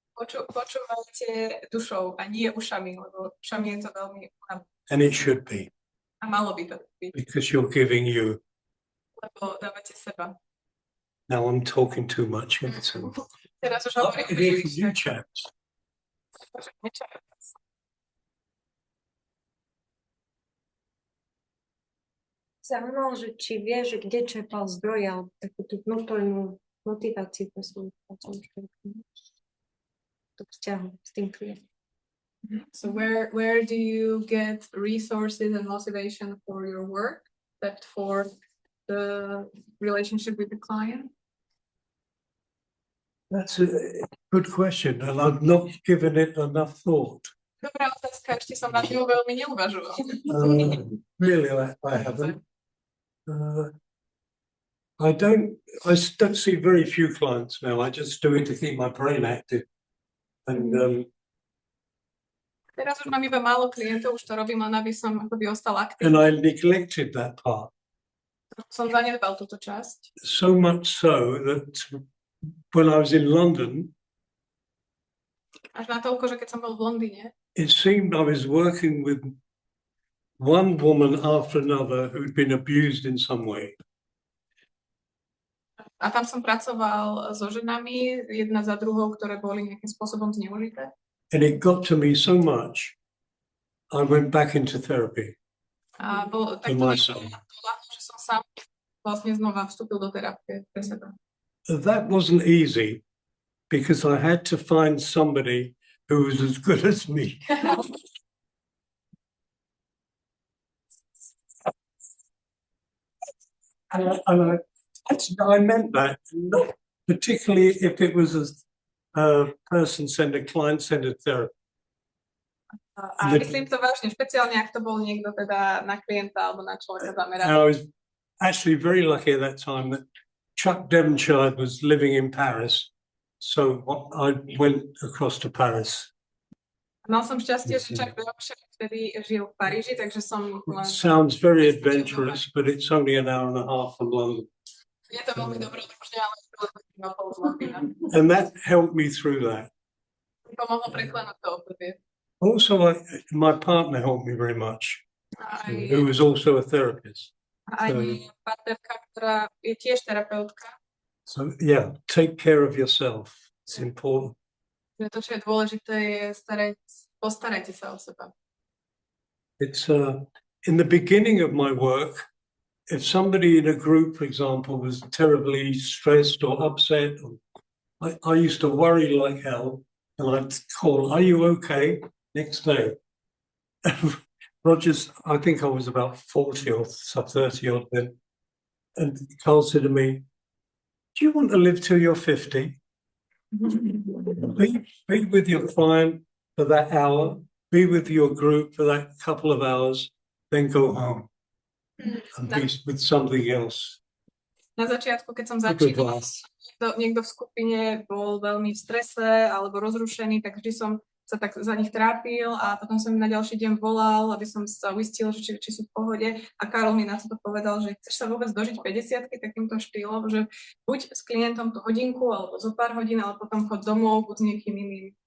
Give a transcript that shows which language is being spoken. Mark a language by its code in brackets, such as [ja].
[sk] Počúvajte dušou a nie ušami, lebo ušami je to veľmi únavné. [en] And it should be, [sk] A malo by to byť, [en] because you're giving you. [sk] lebo dávate seba. [en] Now I'm talking too much. [sk] Teraz už [en] I'd [sk] hovorím, [en] like to hear from you chaps. [sk] Zaujímalo, že či vieš, kde čerpal zdroje alebo takú tú vnútornú motiváciu pre svoju prácu, to vzťahu s tým klientom. [en] So where do you get resources and motivation for your work, except for the relationship with the client? That's a good question, and I've not given it enough thought. [sk] Dobrá otázka, ešte som na ňu veľmi neuvažoval. [en] Really, I haven't. I don't see very few clients now. I just do it to keep my brain active. And [sk] Teraz už mám iba málo klientov, už to robím len, aby som akoby ostal aktívny. [en] and I neglected that part. [sk] Som zanedbal túto časť. [en] So much so that when I was in London, [sk] Až na toľko, že keď som bol v Londýne, [en] it seemed I was working with one woman after another who'd been abused in some way. [sk] a tam som pracoval so ženami, jedna za druhou, ktoré boli nejakým spôsobom zneužité. [en] And it got to me so much, I went back into therapy [sk] A bolo takto [en] myself. [sk] že som sám vlastne znova vstúpil do terapie pre seba. [en] That wasn't easy because I had to find somebody who was as good as me. I meant that, not particularly if it was a person-centered, client-centered therapy. [sk] A myslím to vážne, špeciálne ak to bol niekto teda na klienta alebo na človeka zameraný. [en] I was actually very lucky at that time that Chuck Devonshire was living in Paris, so I went across to Paris. [sk] Mal som šťastie, že Chuck Devonshire vtedy žil v Paríži, takže som [en] It [sk] len... [en] sounds very adventurous, but it's only an hour and a half from London. [sk] Je to veľmi dobrodružné, ale iba pol z Londýna. [en] And that helped me through that. [sk] Pomohlo preklenúť to obdobie. [en] Also, my partner helped me very much, who was also a therapist. [sk] Aj partnerka, ktorá je tiež terapeutka. [en] So yeah, take care of yourself. It's important. [sk] To, čo je dôležité, je postarajte sa o seba. [en] It's in the beginning of my work, if somebody in a group, for example, was terribly stressed or upset, I used to worry like hell, and I'd call, "Are you okay?" Next day. Rogers, I think I was about 40 or 30 odd then, and Carl said to me, "Do you want to live till you're 50? Be with your client for that hour, be with your group for that couple of hours, then go home and be with something else." [sk] Na začiatku, keď som [en] Good [sk] začínala, [en] advice. [sk] niekto v skupine bol veľmi v strese alebo rozrušený, tak vždy som sa tak za nich trápil a potom som im na ďalší deň volal, aby som sa uistil, že či sú v pohode. A Karol mi na to povedal, že chceš sa vôbec dožiť 50-ky takýmto štýlom, že buď s klientom tú hodinku alebo zo pár hodín, ale potom chod domov, buď s niekým iným.